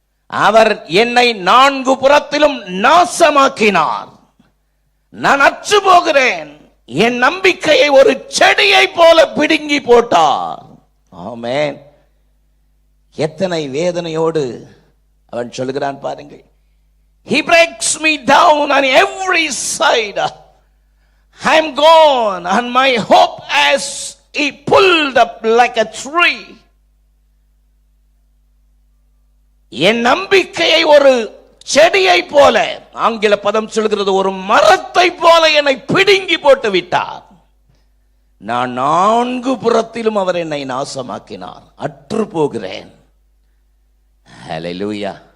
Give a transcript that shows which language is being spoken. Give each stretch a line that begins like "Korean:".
Tamil: அவர் என்னை 4 புறத்திலும் நாசமாக்கினார், நான் அற்று போகிறேன், என் நம்பிக்கையை ஒரு செடியை போல பிடுங்கி போட்டார். ஆமென். எத்தனை வேதனையோடு அவன் சொல்கிறான் பாருங்கள்.
English: He breaks me down on every side. I am gone and my hope has he pulled up like a tree.
Tamil: என் நம்பிக்கையை ஒரு செடியை போல, ஆங்கில பதம் சொல்கிறது ஒரு மரத்தை போல என்னை பிடுங்கி போட்டு விட்டார். நான் 4 புறத்திலும் அவர் என்னை நாசமாக்கினார், அற்று போகிறேன். ஹல்லேலூயா.